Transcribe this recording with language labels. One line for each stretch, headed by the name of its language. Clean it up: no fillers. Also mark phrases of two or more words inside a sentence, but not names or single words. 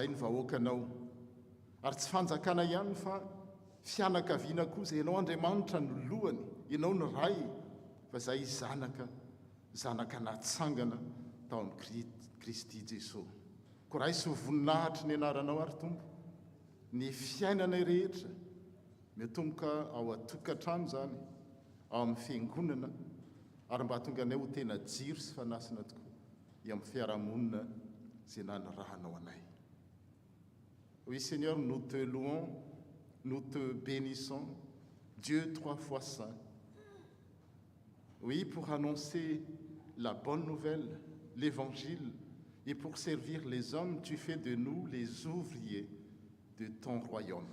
Malagasy: ny vahoakanao ary tsy fanjakana ihany fa fianakaviana koa zay ianao Andriamanitra no lohany ianao ny ray fa zay zanaka natsangana tao amin'ny Kristy Jesosy ko raha isy ho voninahitra ny anaranao ary tompo ny fiainanay rehetra mitomboka ao atokantrano zany ao amin'ny fiangonana ary mba tonga anay ho tena jiro sy fanasina tokoa eo amin'ny fiarahamonina zay nanirahanao anay.
French: Oui Seigneur, nous te louons, nous te bénissons, Dieu 3 fois saint. Oui, pour annoncer la bonne nouvelle, l'évangile, et pour servir les hommes, tu fais de nous les ouvriers de ton royaume.